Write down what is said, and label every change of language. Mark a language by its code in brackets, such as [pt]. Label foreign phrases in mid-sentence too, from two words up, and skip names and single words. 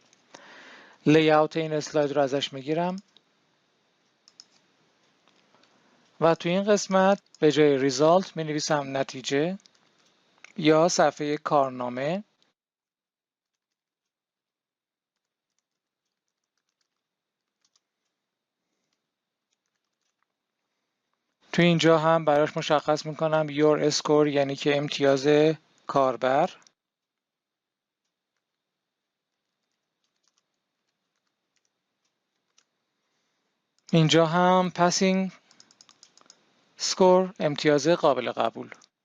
[fa] لیاوت این اسلاید رو ازش میگیرم و تو این قسمت به جای ریزالت می نویسم نتیجه یا صفحه کارنامه. تو اینجا هم براش مشخص میکنم [en] your score [fa] یعنی که امتیاز کاربر. اینجا هم [en] passing score [fa] امتیاز قابل قبول.